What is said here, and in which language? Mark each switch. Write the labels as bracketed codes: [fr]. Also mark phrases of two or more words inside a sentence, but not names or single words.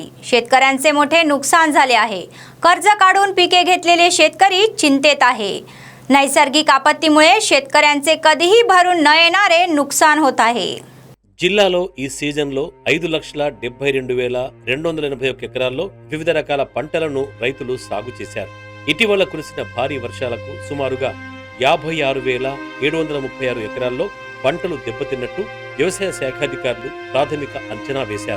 [mr] शेतकऱ्यांचे मोठे नुकसान झाले आहे. कर्ज काढून पिके घेतलेले शेतकरी चिंतेत आहे. नैसर्गिक आपत्तीमुळे शेतकऱ्यांचे कधीही भरून न येणारे नुकसान होत आहे. [te] జిల్లాలో ఈ సీజన్లో 5,72,281 ఎకరాల్లో వివిధ రకాల పంటలను రైతులు సాగు చేశారు. ఇటీవల కురిసిన భారీ వర్షాలకు సుమారుగా 56,736 ఎకరాల్లో పంటలు దెబ్బతిన్నట్టు వ్యవసాయ శాఖాధికారులు ప్రాథమిక అంచనా వేశారు.